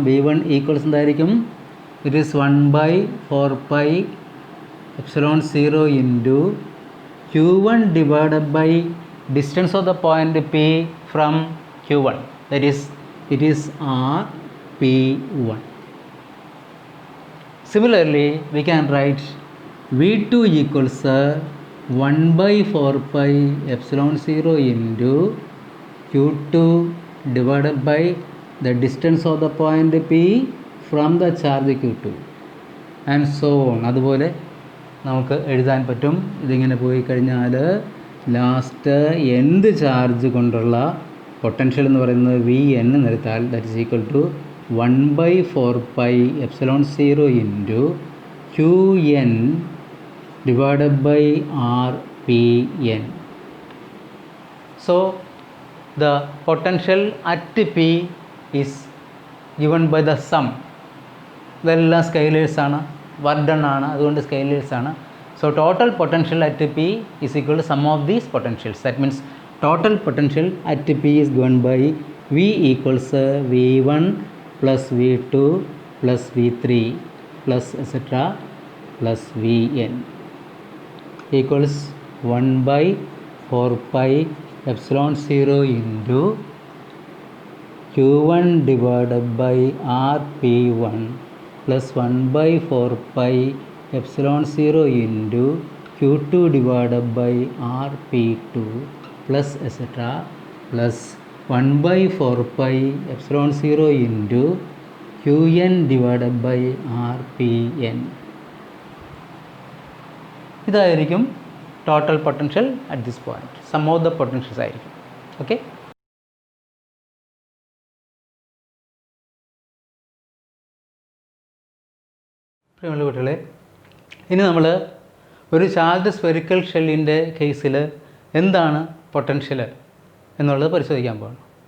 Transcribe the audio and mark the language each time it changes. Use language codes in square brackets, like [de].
[en] V1 equals എന്തായിരിക്കും? It is 1/4πε0 into Q1 divided by distance of the point P from Q1, that is it is RP1. Similarly, we can write V2 equals 1/4πε0 into Q2 divided by the distance of the point P from the charge Q2 and so on. [ml] അതുപോലെ നമുക്ക് എഴുതാൻ പറ്റും. ഇതിങ്ങനെ പോയി കഴിഞ്ഞാൽ last എന്ത് charge കൊണ്ടുള്ള potential എന്ന് പറയുന്നത് Vn എന്നെടുത്താൽ [en] That is equal to 1/4πε0 into Qn divided by Rpn. So the potential at P is given by the sum. [ml] ഇതെല്ലാം സ്കെയിലേഴ്സ് ആണ്, വർക്ക് ഡൺ ആണ്, അതുകൊണ്ട് സ്കെയിലേഴ്സ് ആണ്. [en] So total potential at P is equal to sum of these potentials. That means total potential at P is given by V equals V1 plus V2 plus V3 plus etc plus Vn equals 1/4πε0 into Q1 divided by Rp1 plus 1/4πε0 into Q2 divided by Rp2 plus etc plus 1/4πε0 into Qn divided by Rpn. ഇതായിരിക്കും total potential at this point. Sum of the potentials ആയിരിക്കും. [ml] Okay, പ്രിയമുള്ള കുട്ടികളെ, ഇനി നമ്മൾ ഒരു charged spherical ഷെല്ലിൻ്റെ കേസിൽ എന്താണ് potential എന്നുള്ളത് പരിശോധിക്കാൻ പോകണം.